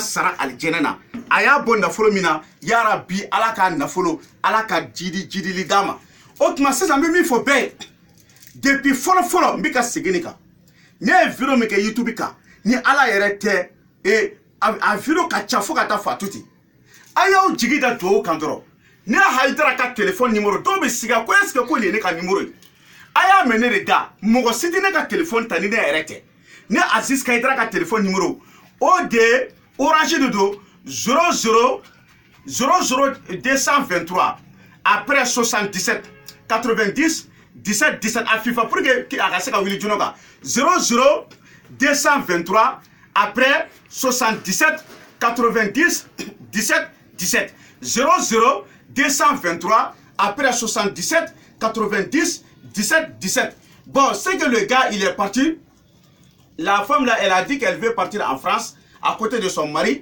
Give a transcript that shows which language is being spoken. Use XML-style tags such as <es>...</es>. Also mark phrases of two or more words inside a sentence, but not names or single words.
<bm>sara alijɛnɛ na a y'a bɔ nafolo min na yarabi ala k'a nafolo ala ka jidili d'a ma o tuma sisan n bɛ min fɔ bɛɛ ye depuis fɔlɔ n bɛ ka segin nin kan ne ye video min kɛ YouTube kan ni ala yɛrɛ tɛ a video ka ca fo ka taa fatu ten a y'aw jigi da duwawu kan dɔrɔn ne Hayidara ka</bm> <fr>téléphone numéro</fr> <bm>dɔw bɛ sigi ko</bm> <fr>est-ce que</fr> <bm>ko nin ye ne ka numéro ye a y'a mɛn ne de da mɔgɔ si tɛ ne ka téléphone ta ni ne yɛrɛ tɛ ne Aziz Hayidara ka</bm> <fr>téléphone numéro</fr> <bm>o de Orange de do 00 223 après 77 90 17 17 a FIFA</bm> <fr>pour que</fr> <bm>a ka se ka wuli joona kan 00 223 après 77 90 17 17 00 223 après 77 90 17 17.</bm> <fr>Bon, c'est que le gars il est parti. La femme là elle a dit qu'elle veut partir en France à côté de son mari.</fr>